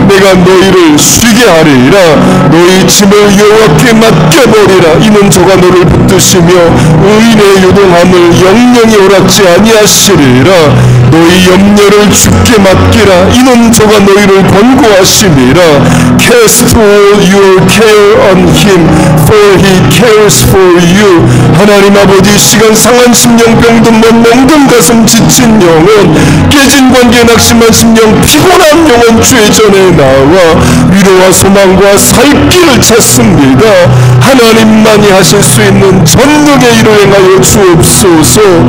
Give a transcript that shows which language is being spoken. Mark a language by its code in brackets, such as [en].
[ko] 내가 너희를 쉬게 하리라. 너희 짐을 여호와께 맡겨버리라. 이는 저가 너를 붙드시며 의인의 요동함을 영영이 허락지 아니하시리라. 너희 염려를 주께 맡기라. 이는 저가 너희를 권고하심이라. [en] Cast all your care on him, for he cares for you. [ko] 하나님 아버지 시간 상한 심령, 병든 몸, 멍든 가슴, 지친 영혼, 깨진 관계, 낙심한 심령, 피곤한 영혼 주의 전에 나와 위로와 소망과 살 길을 찾습니다. 하나님만이 하실 수 있는 전능의 일을 행하여 주옵소서.